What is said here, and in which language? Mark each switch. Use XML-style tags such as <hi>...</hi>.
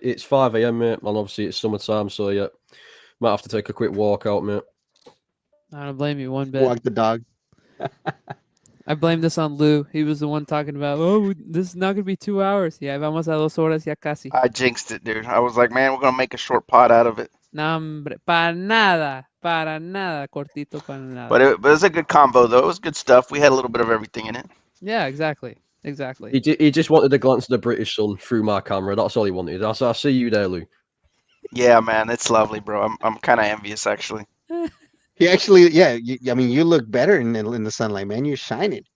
<en>It's 5 a.m., mate, and obviously it's summertime, so yeah, might have to take a quick walk out, mate. I don't blame you one bit. Walk the dog. I blame this on Lou. He was the one talking about, this is not going to be 2 hours.</en> <es>Yeah, vamos a 2 horas ya casi.</es> <en>I jinxed it, dude. I was like, man, we're gonna make a short pot out of it.</en> <es>No, hombre, para nada, cortito para nada.</es> <en>But it was a good combo, though. It was good stuff. We had a little bit of everything in it. Yeah, exactly. He just wanted to glance at the British sun through my camera. That's all he wanted. I see you there, Lou. Yeah, man, it's lovely, bro. I'm kind of envious, actually. He actually, yeah. I mean, you look better in the sunlight, man. You're shining.</en>